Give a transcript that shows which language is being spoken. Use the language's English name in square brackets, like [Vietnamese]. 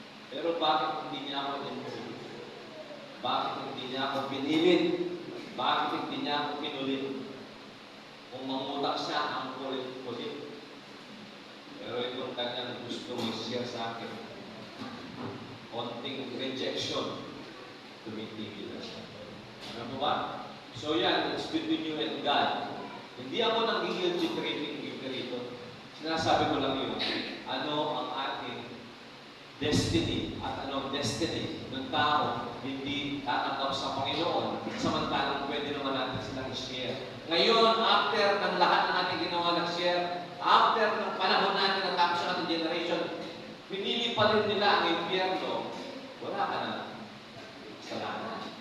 [Filipino] Pero bakit hindi niya ako pinulit? Bakit hindi niya ako pinilit? Bakit hindi niya ako pinulit? Kung mangutang siya, ang kulit-kulit. Pero itong kanyang gusto mag-share sa akin, konting rejection, tumitigil na siya. Ano po ba? So yan, [English] it's between you and God. [Filipino] Hindi ako nag-guilty tripping dito. Sinasabi ko lang yun, ano ang ating destiny at ano ang destiny ng tao hindi tatanggap sa Panginoon, samantalang pwede naman natin silang i-share. Ngayon, after ng lahat ng ating ginawa nag-share, after ng panahon natin at tapos sa ating generation, pinili pa rin nila ang impyerno, wala ka na kasalanan.